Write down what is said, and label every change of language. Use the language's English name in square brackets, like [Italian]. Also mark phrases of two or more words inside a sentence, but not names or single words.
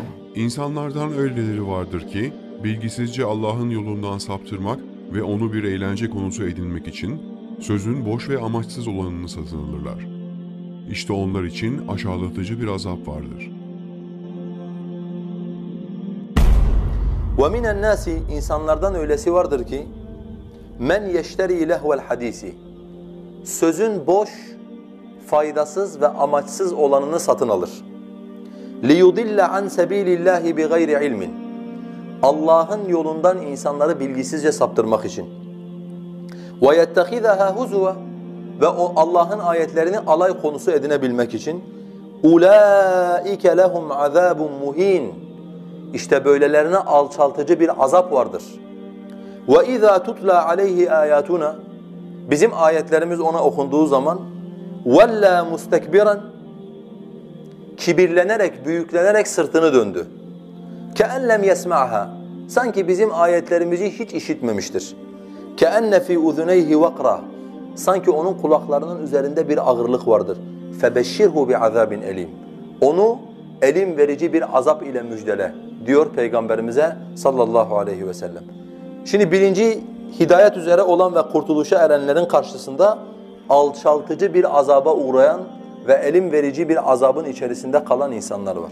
[Turkish] İnsanlardan öyleleri vardır ki, bilgisizce Allah'ın yolundan saptırmak ve onu bir eğlence konusu edinmek için sözün boş ve amaçsız olanını satın alırlar. İşte onlar için aşağılatıcı bir azap vardır. [Arabic] وَمِنَ النَّاسِ [Turkish] insanlardan öylesi vardır ki [Arabic] من يشتري لهو الحديث [Turkish] sözün boş, faydasız ve amaçsız olanını satın alır. [Arabic] لِيُضِلَّ عَنْ سَب۪يلِ اللّٰهِ بِغَيْرِ عِلْمٍ [Turkish] Allah'ın yolundan insanları bilgisizce saptırmak için. [Arabic] وَيَتَّخِذَهَا هُزُوَ [Turkish] Ve o Allah'ın ayetlerini alay konusu edinebilmek için. [Arabic] اُولَٰئِكَ لَهُمْ عَذَابٌ مُه۪ينٌ [Turkish] İşte böylelerine alçaltıcı bir azap vardır. [Arabic] وَاِذَا تُتْلَى عَلَيْهِ آيَاتُنَا [Turkish] Bizim ayetlerimiz ona okunduğu zaman [Arabic] وَلَّا مُسْتَكْبِرًا [Turkish] Kibirlenerek, büyüklenerek sırtını döndü. [Arabic] كَأَنْ لَمْ يَسْمَعْهَا [Turkish] Sanki bizim ayetlerimizi hiç işitmemiştir. [Arabic] كَأَنَّ فِي اُذُنَيْهِ وَقْرًا [Turkish] Sanki onun kulaklarının üzerinde bir ağırlık vardır. [Arabic] فَبَشِّرْهُ بِعَذَابٍ elim. [Turkish] Onu elim verici bir azap ile müjdele diyor Peygamberimize [Arabic] صلى الله عليه وسلم. [Turkish] Şimdi birinci hidayet üzere olan ve kurtuluşa erenlerin karşısında alçaltıcı bir azaba uğrayan ve elim verici bir azabın içerisinde kalan insanlar var.